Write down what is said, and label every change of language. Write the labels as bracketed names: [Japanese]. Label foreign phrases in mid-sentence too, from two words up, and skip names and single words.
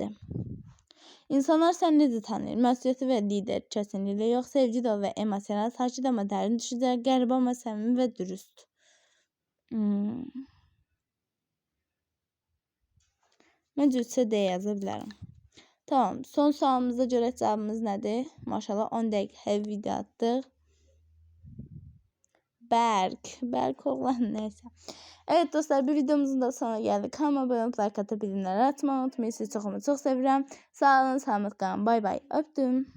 [Azerbaijani] İnsanlar sən necə tanıyır? Məsuliyyətli və lider, kesinlikle yox. Sevgi dolu və emosional, sakit amma dərin düşüncə, qəribə amma səmimi və dürüst. Məncə 3C yaza bilərəm. [Turkish] Tamam. Son sualımıza göre cevabımız nedir? [Azerbaijani] Maşallah 10 dəqiqə video attık. [Turkish] Berk oğlan neyse. Evet dostlar, bir videomuzun da sonuna geldik. Kanalıma abone olup like atabilirler. Atmayı unutmayın. Sizi çok seviyorum. Sağ olun, sağlık kalın. Bay bay. Öptüm.